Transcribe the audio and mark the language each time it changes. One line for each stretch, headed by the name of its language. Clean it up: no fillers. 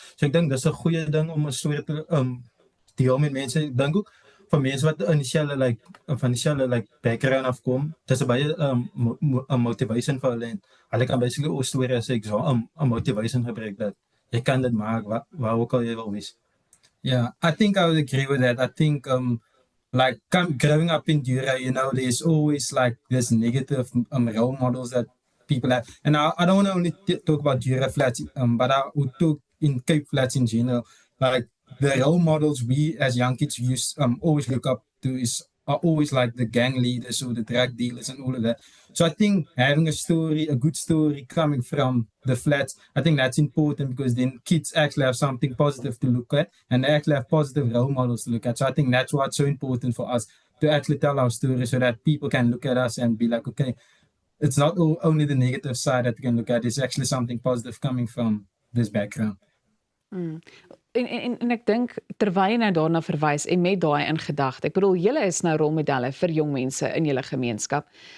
Afrikaans: So ek dink dis 'n goeie ding om 'n storie te deel met mense. Ek dink ook vir mense wat van dieselfde background afkom, dis 'n baie motivation vir hulle en hulle kan basically ons storie as 'n motivation gebruik dat jy kan dit maak waar ook al jy wil wees.
English: Yeah, I think I would agree with that. I think like growing up in Dura, you know, there's always like this negative role models that people have. And I don't want to only talk about Dura Flats, but I would talk in Cape Flats in general. Like the role models we as young kids always look up to are always like the gang leaders or the drug dealers and all of that. So I think having a good story coming from the flats, I think that's important because then kids actually have something positive to look at and they actually have positive role models to look at. So I think that's what's so important for us to actually tell our story so that people can look at us and be like, okay, it's not only the negative side that we can look at, it's actually something positive coming from this background.
Afrikaans: En ek dink terwyl jy nou daarna verwys en met daai in gedagte, ek bedoel julle is nou rolmodelle vir jong mense in julle gemeenskap.